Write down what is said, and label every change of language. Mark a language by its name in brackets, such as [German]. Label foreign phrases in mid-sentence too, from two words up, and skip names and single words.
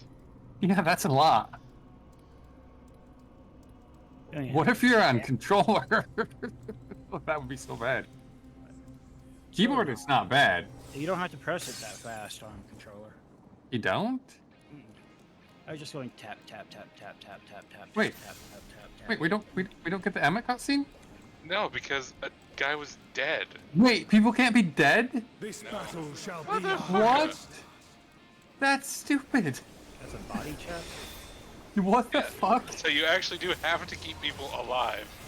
[English] Yeah, that's a lot. Oh, yeah. What if you're on controller? That would be so bad. Keyboard is not bad. You don't have to press it that fast on controller. You don't? I was just going tap tap tap tap tap tap tap. Wait. Tap tap tap tap. Wait, we don't get the Emma cutscene? No, because a guy was dead. Wait, people can't be dead? This battle shall What be the ours. fuck? What? That's stupid. That's a body check. What the Yeah. fuck? So you actually do have to keep people alive.